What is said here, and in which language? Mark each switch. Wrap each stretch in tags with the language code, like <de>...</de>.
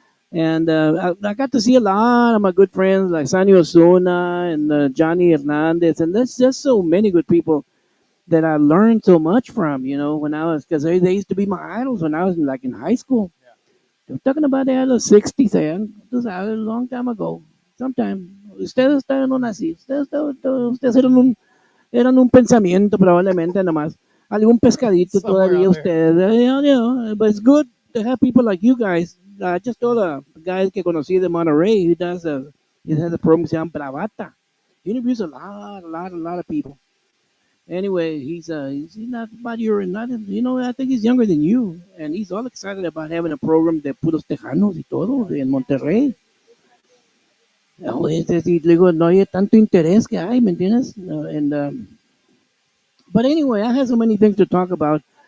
<en>And I got to see a lot of my good friends like Sani Osuna and Johnny Hernandez, and there's just so many good people that I learned so much from. You know, when I was because they used to be my idols when I was like in high school. I'm talking about the 60s, this is a long time ago. Sometime.</en> <es>Ustedes estaban no nací. Ustedes eran un pensamiento probablemente nomás. Algún pescadito todavía ustedes.</es> <en>But it's good to have people like you guys. I just told a guy</en> <es>que conocí de Monterrey</es> <en>he has a program</en> <es>que se llama Bravata.</es> <en>He interviews a lot of people. Anyway, he's not about your not I think he's younger than you, and he's all excited about having a program</en> <es>de puros tejanos y todo en Monterrey. No, le digo, no hay tanto interés que hay, ¿me entiendes?</es> <en>But anyway, I have so many things to talk about.</en>